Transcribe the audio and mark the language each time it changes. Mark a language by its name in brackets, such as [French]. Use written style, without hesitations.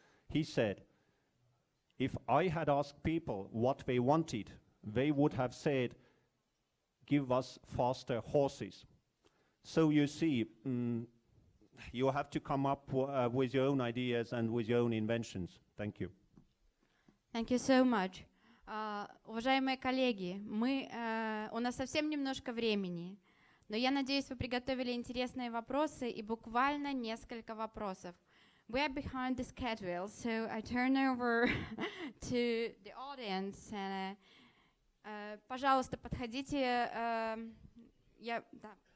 [English] He said, if I had asked people what they wanted, they would have said, give us faster horses. So you see, you have to come up with your own ideas and with your own inventions. Thank you. Thank you so much. [Russian] Уважаемые коллеги, у нас совсем немножко времени, но я надеюсь, вы приготовили интересные вопросы и буквально несколько вопросов. [English] We are behind the schedule, so I turn over to the audience. [Russian] And, пожалуйста, подходите. Да.